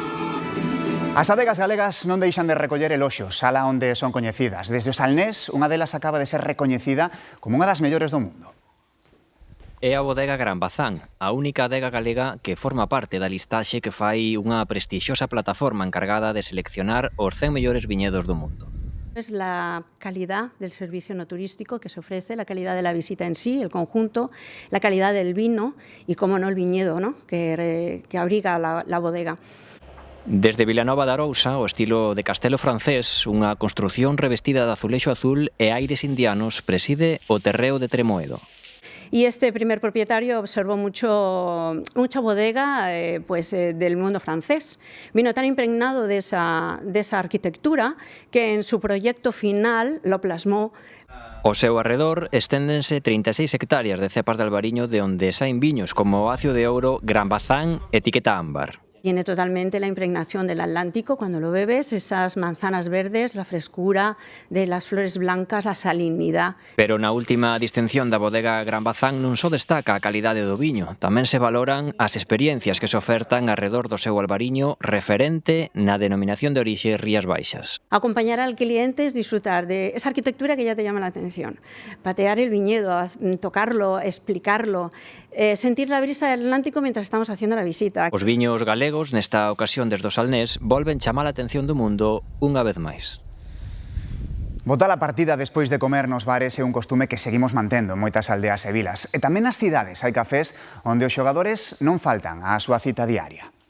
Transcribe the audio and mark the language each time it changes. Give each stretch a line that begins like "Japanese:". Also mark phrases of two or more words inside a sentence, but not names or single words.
Galician: As adegas galegas non deixan de recoller eloxos, sala onde son coñecidas. Desde o Salnés, unha delas acaba de ser recoñecida como unha das mellores do mundo. É a bodega Gran Bazán, a única adega galega que forma parte da listaxe que fai unha prestixiosa plataforma encargada de seleccionar os 100 mellores viñedos do mundo.
Spanish: Es la calidad del servicio no turístico que se ofrece, la calidad de la visita en sí, el conjunto, la calidad del vino y, como no, el viñedo, ¿no? que abriga la bodega.
Galician: Desde Vilanova de Arousa, o estilo de castelo francés, unha construción revestida de azulexo azul e aires indianos preside o terreo de Tremoedo.
Spanish: Y este primer propietario observó mucha bodega del mundo francés. Vino tan impregnado de esa arquitectura que en su proyecto final lo plasmó.
Galician: Ao seu arredor esténdense 36 hectáreas de cepas de albariño de onde saen viños como o Acio de Ouro, Gran Bazán, etiqueta ámbar.
Spanish: Tiene totalmente la impregnación del Atlántico cuando lo bebes, esas manzanas verdes, la frescura de las flores blancas, la salinidad.
Galician: Pero na última distinción da bodega Gran Bazán non só destaca a calidade do viño, tamén se valoran as experiencias que se ofertan arredor do seu albariño referente na denominación de orixe Rías Baixas.
Spanish: Acompañar al cliente es disfrutar de esa arquitectura que ya te llama la atención. Patear el viñedo, tocarlo, explicarlo, sentir la brisa del Atlántico mientras estamos haciendo la visita.
Galician: Os viños galegos, nesta ocasión desde o Salnés, volven chamar a atención do mundo unha vez máis. Botar a partida despois de comer nos bares é un costume que seguimos mantendo en moitas aldeas e vilas. E tamén nas cidades hai cafés onde os xogadores non faltan á súa cita diaria.